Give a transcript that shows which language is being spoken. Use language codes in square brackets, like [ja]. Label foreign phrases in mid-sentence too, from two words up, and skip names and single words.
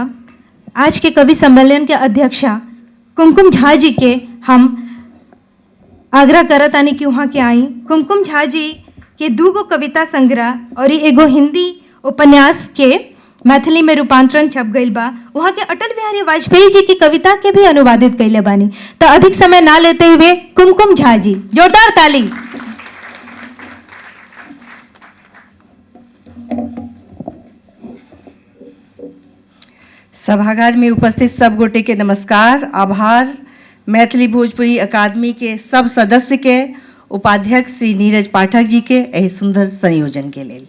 [bho] आज के कवि सम्मेलन के अध्यक्षा कुमकुम झा जी के हम आग्रह करत आनी कि वहाँ के आई। कुमकुम झा जी के दूगो कविता संग्रह और एगो हिंदी उपन्यास के मैथिली में रूपांतरण छप गई बा। वहाँ के अटल बिहारी वाजपेयी जी की कविता के भी अनुवादित कैले बानी। तो अधिक समय ना लेते हुए कुमकुम झा जी, जोरदार ताली। [mai] सभागार में उपस्थित सब गोटे के नमस्कार, आभार। मैथिली भोजपुरी अकादमी के सब सदस्य के, उपाध्यक्ष श्री नीरज पाठक जी के एहि सुंदर संयोजन के लेल।